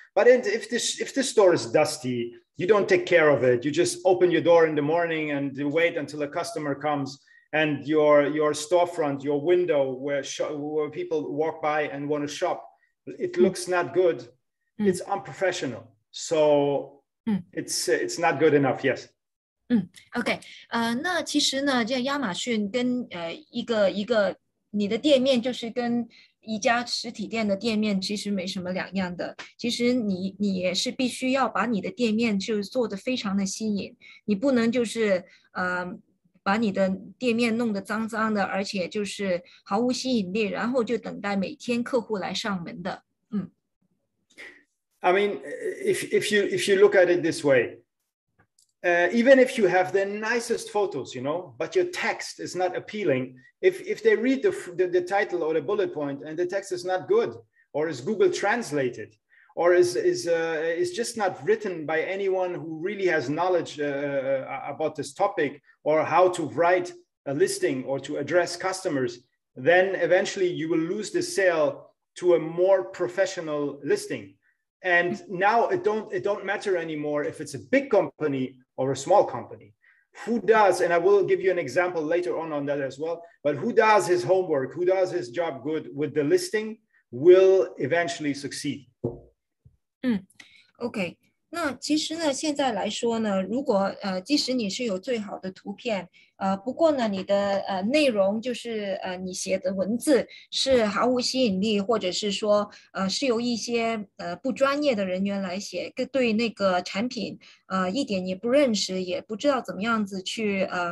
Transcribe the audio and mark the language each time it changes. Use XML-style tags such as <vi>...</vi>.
<en>But if the store is dusty, you don't take care of it. You just open your door in the morning and you wait until a customer comes, and your storefront, your window where people walk by and want to shop, it looks not good. It's unprofessional. So It's not good enough. Yes.</en> <zh>OK，那其实呢，这亚马逊跟一个你的店面就是跟一家实体店的店面其实没什么两样的。其实你也是必须要把你的店面就做得非常的吸引，你不能就是把你的店面弄得脏脏的，而且就是毫无吸引力，然后就等待每天客户来上门的。</zh> <en>I mean, if you look at it this way. Even if you have the nicest photos, but your text is not appealing, if they read the title or the bullet point and the text is not good, or is Google translated, or is just not written by anyone who really has knowledge about this topic, or how to write a listing or to address customers, then eventually you will lose the sale to a more professional listing. And now it don't matter anymore if it's a big company or a small company. Who does, and I will give you an example later on that as well, but who does his homework, who does his job good with the listing will eventually succeed.</en> <zh>OK， 那其实呢，现在来说呢，如果即使你是有最好的图片，不过呢，你的内容就是你写的文字是毫无吸引力，或者是说是由一些不专业的人员来写，对那个产品一点也不认识，也不知道怎么样子去</zh>